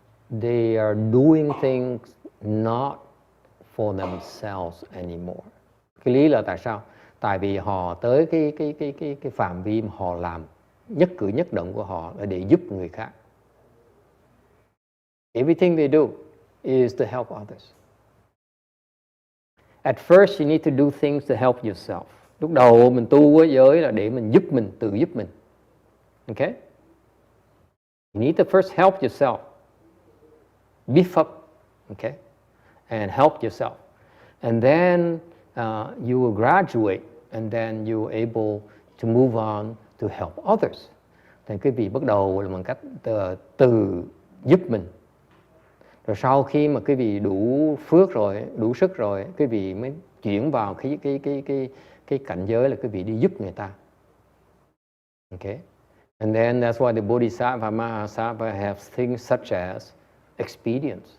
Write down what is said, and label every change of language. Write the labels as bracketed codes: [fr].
[en] they are doing things not for themselves anymore. [vi] Cái lý là tại sao? Tại vì họ tới cái phạm vi mà họ làm nhất cử nhất động của họ là để giúp người khác. [en] Everything they do is to help others. At first you need to do things to help yourself. [vi] Lúc đầu mình tu với giới là để mình giúp mình, tự giúp mình. [en] Okay? You need to first help yourself. Beef up, okay? And help yourself. And then you will graduate, and then you are able to move on to help others. [vi] Thì quý vị bắt đầu là bằng cách từ giúp mình. Rồi sau khi mà quý vị đủ phước rồi, đủ sức rồi, quý vị mới chuyển vào cái cảnh giới là quý vị đi giúp người ta. [en] Okay? And then that's why the Bodhisattva, Mahasattva have things such as expedience.